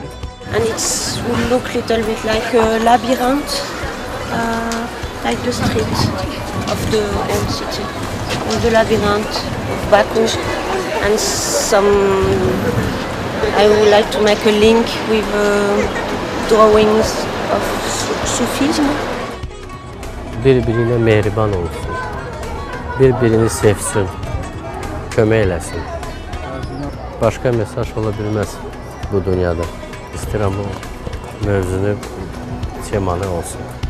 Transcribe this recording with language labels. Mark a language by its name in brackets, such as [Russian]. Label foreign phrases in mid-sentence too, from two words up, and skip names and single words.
[English] And it will look a little bit like a labyrinth, like the street of the old city, or the labyrinth of Baku. And I would like to make a link with drawings of Sufism. [Azerbaijani] Bir-birine mehriban olsun, bir-birini sevsin, kömək eləsin. Başqa mesaj ola bilməz bu dünyada. İstəyirəm bu mövzunu, temanı olsun.